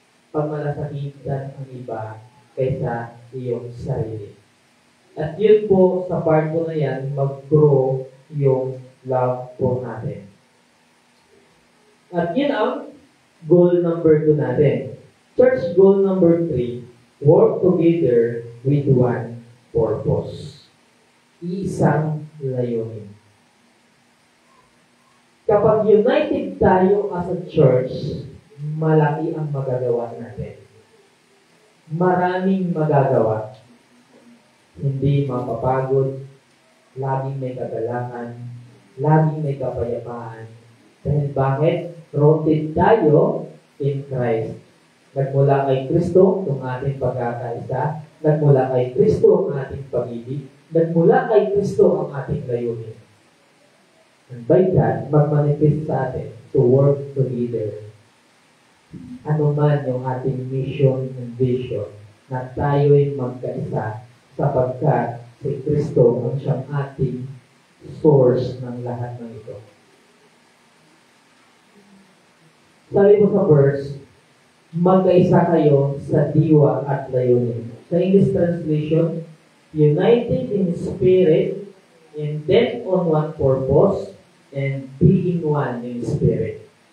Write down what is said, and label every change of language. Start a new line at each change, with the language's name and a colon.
Filipino: Pagmalasakitan ang iba kaysa iyong sarili. At yun po, sa part po na yan, mag-grow yung love po natin. At yun ang goal number 2 natin.
English: Church goal number 3, work together with one purpose.
Filipino: Isang layunin. Kapag united tayo as a church, malaki ang magagawa natin. Maraming magagawa. Hindi mapapagod, laging may kagalakan, laging may kapayapaan. Dahil bakit?
English: Rooted
Filipino: tayo
English: in Christ.
Filipino: Nagmula kay Kristo ang ating pagkakaisa, nagmula kay Kristo ang ating pag-ibig, nagmula kay Kristo ang ating layunin.
English: And by that,
Filipino: mag-manifest sa atin
English: to work together.
Filipino: Ano man yung ating
English: mission and vision,
Filipino: na tayo'y magkaisa sapagkat si Kristo ang siyang ating source ng lahat ng ito. Sabi mo sa verse, magkaisa kayo sa diwa at layunin.
English: Sa English translation, united in spirit, intent on one purpose, and being one in spirit.